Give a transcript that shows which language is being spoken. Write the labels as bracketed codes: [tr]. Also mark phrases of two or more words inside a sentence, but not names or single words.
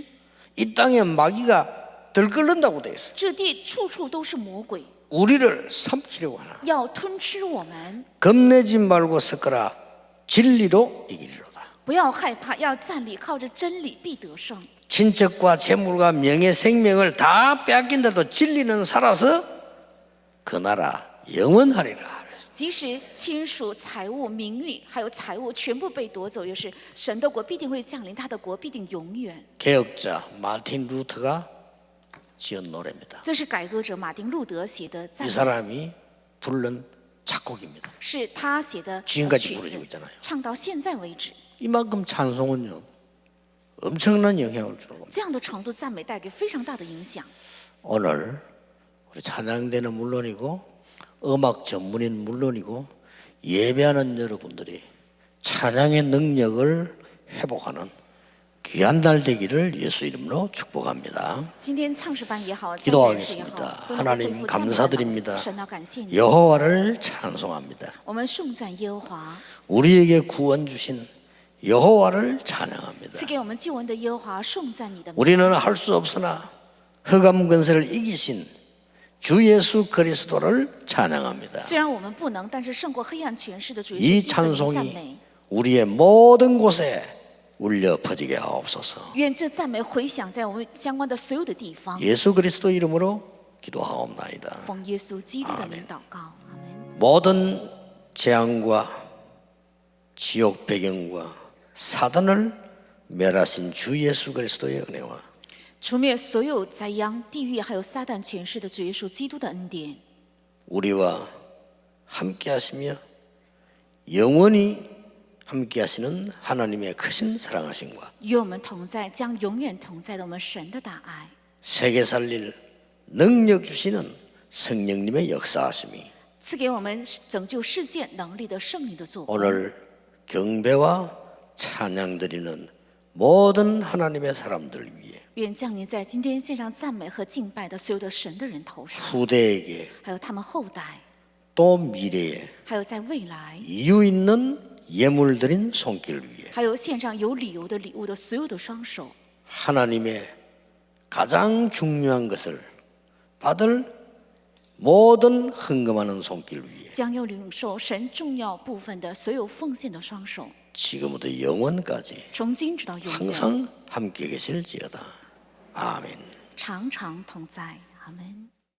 [ko] 이 땅에 마귀가 들끓는다고 돼 있어. [zh] 这地处处都是魔鬼， [ko] 우리를 삼키려고 하나. [zh] 要吞吃我们。 [ko] 겁내지 말고 섞어라. 진리로 이기리로다. [zh] 不要害怕，要站立，靠着真理必得胜。 [ko] 친척과 재물과 명예 생명을 다 빼앗긴데도 진리는 살아서 그 나라 영원하리라. [zh] 即使亲属、财物、名誉，还有财物全部被夺走，也是神的国必定会降临，他的国必定永远。 [ko] 개혁자 마틴 루터가 지은 노래입니다. [zh] 这是改革者马丁·路德写的 [ko] 이 [zh] 赞美， [ko] 사람이 부른 작곡입니다. [zh] 是他写的 [ko] 지금까지 [zh] 曲 [ko] 부르고 [zh] 子， [ko] 있잖아요. [zh] 唱到现在为止。 [ko] 이만큼 찬송은요 엄청난 영향을 주는 겁니다. [zh] 这样的程度，赞美带给非常大的影响。 [ko] 오늘 우리 찬양대는 물론이고 음악 전문인 물론이고 예배하는 여러분들이 찬양의 능력을 회복하는 귀한 날 되기를 예수 이름으로 축복합니다. [zh] 今天唱诗班也好，教会也好， [ko] 기도하겠습니다. [zh] 都能够恢 [ko] 하나님 [zh] 复赞美的 [ko] 감사드립니다. [zh] 神啊，感谢你， [ko] 여호와를 찬송합니다. [zh] 我们颂赞耶和华， [ko] 우리에게 구원 주신 여호와를 찬양합니다. [zh] 赐给我们救恩的耶和华，颂赞你的名。 [ko] 우리는 할 수 없으나 흑암 권세를 이기신 주 예수 그리스도를 찬양합니다. [zh] 虽然我们不能，但是胜过黑暗权势的主 [ko] 이 [zh] 耶稣基督的名赞 [ko] 찬송이 [zh] 美。 [ko] 우리의 모든 곳에 울려 퍼지게 하옵소서. [zh] 愿这赞美回响在我们相关的所有的地方。 [ko] 예수 그리스도 이름으로 기도하옵나이다. [zh] 奉耶稣基督的名祷告，阿门。 [ko] 모든 재앙과 지옥 배경과 사단을 멸하신 주 예수 그리스도의 은혜와 [zh] 除灭所有灾殃、地狱还有撒旦权势的主耶稣基督的恩典， [ko] 우리와 함께 하시며 영원히 함께 하시는 하나님의 크신 사랑하심과 [zh] 与我们同在，将永远同在的我们神的大爱， [ko] 세계 살릴 능력 주시는 성령님의 역사하심이 [zh] 赐给我们拯救世界能力的圣灵的作为。 [ko] 오늘 경배와 찬양 드리는 모든 하나님의 사람들 위해 [zh] 愿降临在今天线上赞美和敬拜的所有的神的人头上， [ko] 후대에게 [zh] 还有他们后代， [ko] 또 미래에 [zh] 还有在未来， [ko] 이유 있는 예물 드린 손길 위에 [zh] 还有线上有理由的礼物的所有的双手， [ko] 하나님의 가장 중요한 것을 받을 모든 헌금하는 손길 위에 [zh] 将要领受神重要部分的所有奉献的双手， [ko] 지금부터 영원까지 [zh] 从今直到永远， [ko] 항상 함께 계실지어다. 아멘. [zh] 常常同在。阿门。